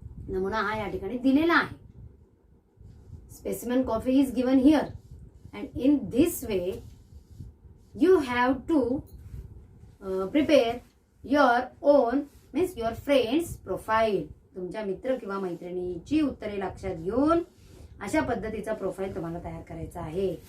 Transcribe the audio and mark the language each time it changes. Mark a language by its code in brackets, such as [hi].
[mr] नमुना हा या ठिकाणी दिलेला आहे. [en] Specimen copy is given here. And in this way, you have to prepare your own, means your friend's profile. [mr] तुमच्या मित्र किंवा मैत्रिणीची उत्तरे लक्षात घेऊन अशा पद्धतीचा प्रोफाईल तुम्हाला तयार करायचा आहे.